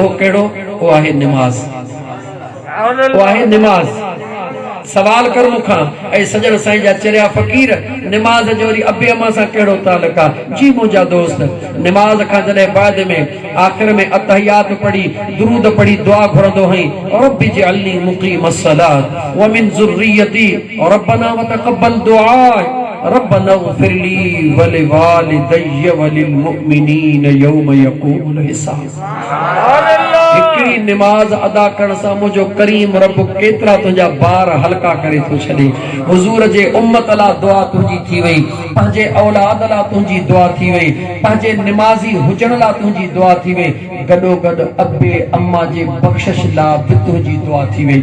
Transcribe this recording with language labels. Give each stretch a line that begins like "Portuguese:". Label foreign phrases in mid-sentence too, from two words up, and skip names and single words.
Sindhi: उहो कहिड़ो? उहो आहे निमाज़। उहो आहे निमाज़। सवाल कर मूंखां, ऐं सजण साईं जा चरिया फ़क़ीर, निमाज़ जो वरी अबे अम्मा सां कहिड़ो तालुक आहे? जी मुंहिंजा दोस्त, निमाज़ खां जॾहिं बाद में आख़िर में अतहियात पढ़ी, दुरूद पढ़ी, दुआ घुरंदो हई,
Arabic: رب اجعلني مقيم الصلاة ومن ذريتي ربنا وتقبل دعاء ربنا اغفر لي ولوالدي وللمؤمنين يوم يقوم الحساب.
Sindhi: हिकिड़ी निमाज़ अदा करण सां मुंहिंजो करीम रब केतिरा तुंहिंजा बार हल्का करे थो छॾे। हुज़ूर जे उम्मत लाइ दुआ तुंहिंजी थी वई, पंहिंजे औलाद लाइ तुंहिंजी दुआ थी वई, पंहिंजे निमाज़ी हुजण लाइ तुंहिंजी दुआ थी वई, गॾोगॾु अबे अम्मा जे बख़्शिश लाइ बि तुंहिंजी दुआ थी वई।